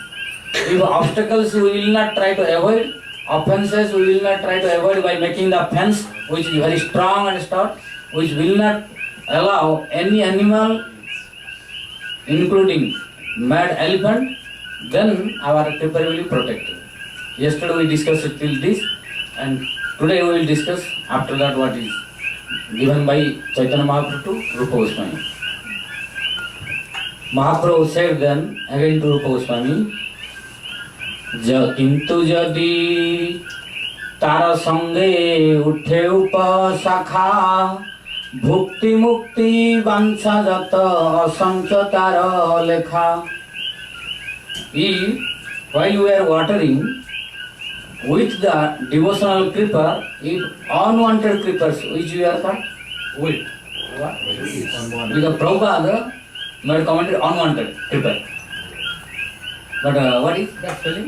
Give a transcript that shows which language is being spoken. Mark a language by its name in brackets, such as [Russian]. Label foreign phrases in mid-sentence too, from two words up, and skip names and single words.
[English] If obstacles we will not try to avoid, offenses we will not try to avoid by making the fence which is very strong and stout, which will not allow any animal, including mad elephant, then our kripa will be protected. Yesterday we discussed till this, and today we will discuss after that what is given by Chaitanya Mahaprabhu to Rupa Goswami. Mahaprabhu said then again to Rupa Goswami, [Bangla] কিন্তু যদি তার সঙ্গে উঠে উপশাখা ভুক্তি মুক্তি বাঞ্ছা যত অসংখ্য তার লেখা. [English] While you are watering with the devotional creeper, if unwanted creepers which you are called weed. What? Because Prabhupada made commented unwanted creeper. But what is that spelling?